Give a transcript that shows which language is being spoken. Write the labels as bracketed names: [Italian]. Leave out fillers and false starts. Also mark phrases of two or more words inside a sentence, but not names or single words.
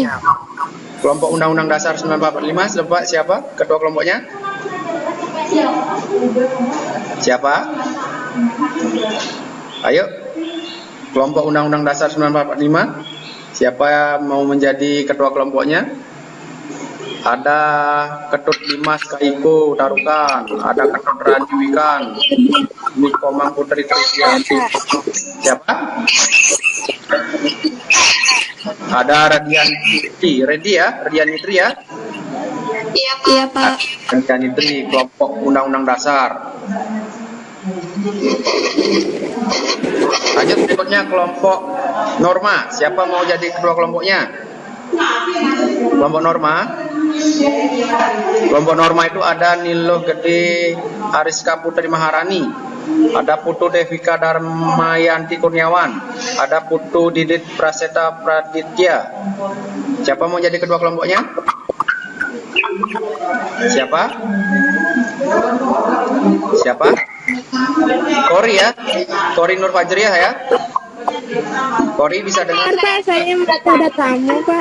[Indonesian] Kelompok Undang-Undang Dasar 1945 siapa ketua kelompoknya? Siapa? Ayo. Kelompok Undang-Undang Dasar 1945. Siapa yang mau menjadi ketua kelompoknya? Ada Ketut Dimas Kaiko Tarukan, ada Ketut Ranjuikan, Nikomang Putri Tristianti. Siapa? Ada Radian Nitri, Radian Nitri ya? Iya, Pak. Radian Nitri, kelompok Undang-Undang Dasar. Lanjut berikutnya kelompok Norma. Siapa mau jadi ketua kelompoknya? Kelompok Norma. Kelompok Norma itu ada Nilo Gede Ariska Putri Maharani, ada Putu Devika Darmayanti Kurniawan, ada Putu Didit Praseta Praditya. Siapa mau jadi ketua kelompoknya? Siapa? Kori ya, Kori Nur Fajriah ya. Kori bisa dengar? Pak, saya ada tamu, Pak.